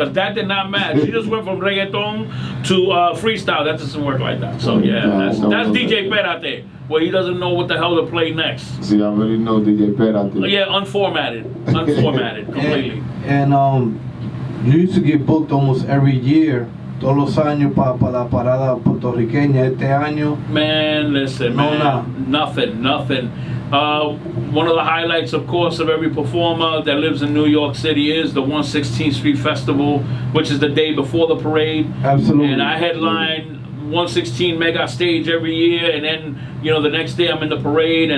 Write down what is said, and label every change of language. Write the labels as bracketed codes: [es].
[en] Because that did not match. She just went from reggaeton to freestyle. That doesn't work like that. So yeah, that's DJ Perate, where he doesn't know what the hell to play next. See, I already know DJ Perate. Yeah, unformatted completely. And you used to get booked almost every year. [es] Todos los años para la parada puertorriqueña. Este año, [en] man, listen, nothing. One of the highlights, of course, of every performer that lives in New York City is the 116th Street Festival, which is the day before the parade. Absolutely. And I headline 116 mega stage every year, and then, you know, the next day I'm in the parade.